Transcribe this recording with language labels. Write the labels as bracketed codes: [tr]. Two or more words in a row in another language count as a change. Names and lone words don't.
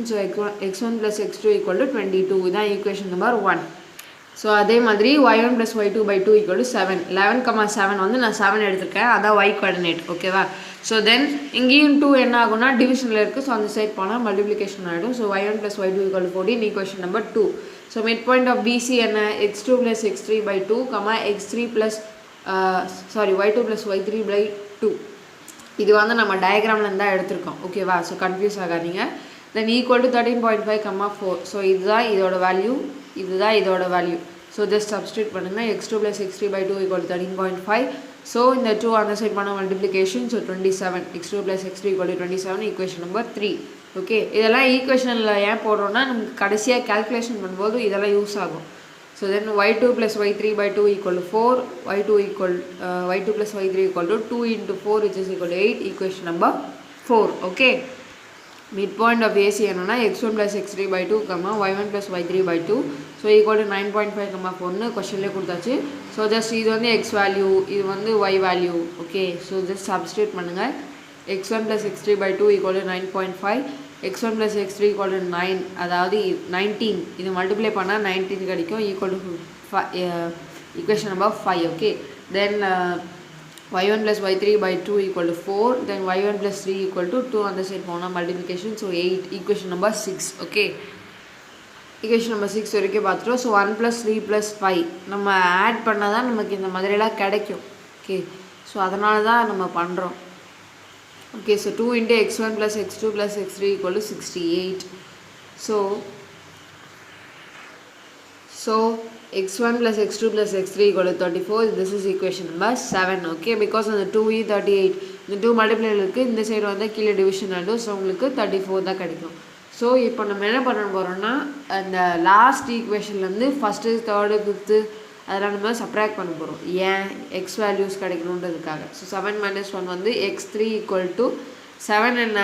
[ta] ஸோ x1 + x2 = 22. இதான் [en] equation number [ta] 1. ஸோ அதே மாதிரி y1 + y2/2 = 7. 11,7 வந்து நான் 7 எடுத்திருக்கேன், அதான் y கோஆர்டினேட். ஓகேவா? [en] so then [ta] இங்கேயும் 2 என்ன ஆகும்னா டிவிஷனில் இருக்குது. ஸோ அந்த சைட் போனால் மல்டிப்ளிகேஷன் ஆகிடும். ஸோ y1 + y2 = 14, [en] equation number [ta] 2. ஸோ [en] midpoint of BC [ta] என்ன? x2 + x3/2, x3 + y2 + y3/2. இது வந்து நம்ம டயக்ராம்லேருந்து தான் எடுத்திருக்கோம். ஓகேவா? [en] so confuse [ta] ஆகாதீங்க. தென் = 13.5, 4. ஸோ இதுதான் இதோட வேல்யூ, இதுதான் இதோட வேல்யூ. [en] so just substitute [ta] பண்ணுங்கள். x2 + x3/2 = 13.5. ஸோ இந்த 2 அந்த சைட் பண்ண மல்டிப்ளிகேஷன். ஸோ 27. x2 + x3 = 27, [en] equation number [ta] 3. ஓகே, இதெல்லாம் ஈக்குவேஷனில் ஏன் போடுறோன்னா நமக்கு கடைசியாக கேல்குலேஷன் பண்ணும்போது இதெல்லாம் யூஸ் ஆகும். [en] so then [ta] y2 + y3/2 = 4, y2 + y3 = 2 × 4 [en] which is [ta] = 8, [en] equation number [ta] 4. ஓகே, [en] midpoint of AC [ta] என்னன்னா x1 + x3/2, y1 + y3/2. ஸோ = 9.5, 4ன்னு கொஷன்லேயே கொடுத்தாச்சு. [en] so just [ta] இது வந்து x வேல்யூ, இது வந்து y வேல்யூ. [en] okay, so just substitute [ta] பண்ணுங்கள். x1 + x3/2 = 9.5, x1 + x3 = 9, அதாவது 19. இது மல்டிப்ளை பண்ணால் 19 கிடைக்கும், [en] equation number [ta] 5. [en] okay, then [ta] y1 + y3/2 = 4, then y1 + 3 = 2 அந்த சைட் போனால் மல்டிப்ளிகேஷன். ஸோ 8, [en] equation number [ta] 6. ஓகே, [en] equation number [ta] 6 வரைக்கும் பார்த்துட்டோம். ஸோ 1 + 3 + 5 நம்ம ஆட் பண்ணால் தான் நமக்கு இந்த மாதிரிலாம் கிடைக்கும். [en] okay, so [ta] அதனால தான் நம்ம பண்ணுறோம். [en] okay, so [ta] 2 × x1 + x2 + x3 = 68. [en] So x1 + x2 + x3 = 34. This is equation number 7. Okay, because on the [ta] 2 38 இந்த 2 மல்டிப்ளை இருக்குது, இந்த சைடு வந்து கீழே டிவிஷன் ஆகிடும். ஸோ உங்களுக்கு 34 தான் கிடைக்கும். ஸோ இப்போ நம்ம என்ன பண்ண போகிறோம்னா அந்த லாஸ்ட் ஈக்குவேஷன்லேருந்து [en] first, third, fifth [ta] அதெல்லாம் நம்ம சப்ராக்ட் பண்ண போகிறோம். ஏன்? [en] x values [ta] கிடைக்கணுன்றதுக்காக. ஸோ 7 - 1 வந்து x3 = 7. என்ன?